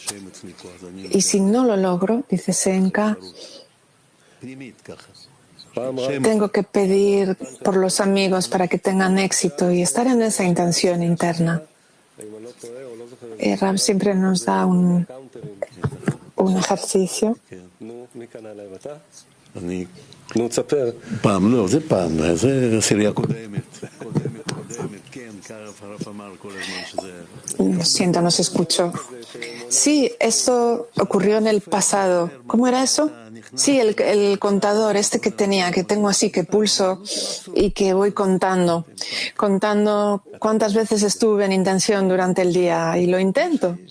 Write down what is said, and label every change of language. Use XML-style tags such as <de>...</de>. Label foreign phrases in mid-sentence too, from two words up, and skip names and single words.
<es>Y si no lo logro, dice Senka, tengo que pedir por los amigos para que tengan éxito y estar en esa intención interna. Rab siempre nos da un ejercicio.</es> <he>פעם, לא, זה פעם, זה עשירייה קודמת, כן, הרב אמר כל הזמן שזה...</he> <es>Lo siento, no se escuchó. Sí, eso ocurrió en el pasado. ¿Cómo era eso? Sí, el contador este que tengo así, que pulso y que voy contando cuántas veces estuve en intención durante el día y lo intento.</es>